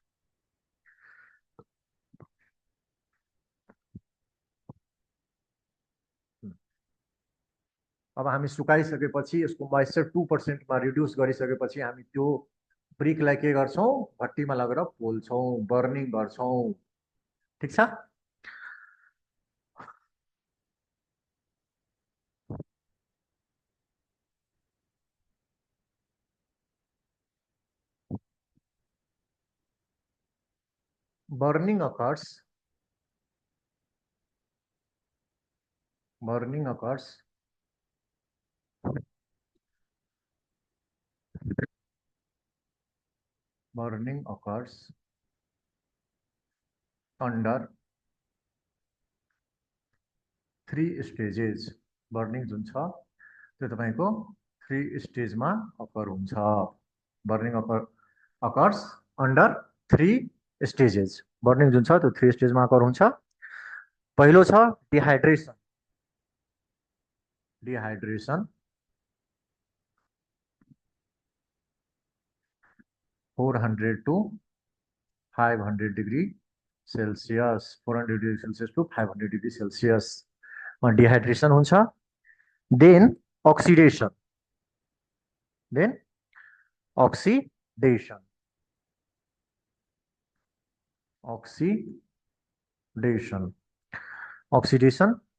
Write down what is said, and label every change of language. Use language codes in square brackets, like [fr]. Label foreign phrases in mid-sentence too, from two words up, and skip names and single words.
[ne] अब हामी सुकाइसकेपछि यसको मोइस्चर 2% मा रिड्युस गरिसकेपछि हामी त्यो ब्रिकलाई के गर्छौं, भट्टीमा लगेर पोल्छौं, बर्निङ गर्छौं। ठीक छ। [en] burning occurs burning occurs burning occurs under 3 stages। [ne] बर्निङ जुन छ त्यो तपाईको 3 स्टेजमा अकर हुन्छ। [en] burning occurs under 3 stages. [ne] बर्निङ जुन छ त्यो 3 स्टेजमा अकर हुन्छ। पहिलो छ डिहाइड्रेसन। [en] dehydration 400 to 500 degree Celsius, 400 degree Celsius to 500 degree Celsius dehydration हुन्छ। then oxidation, then oxidation oxidation oxidation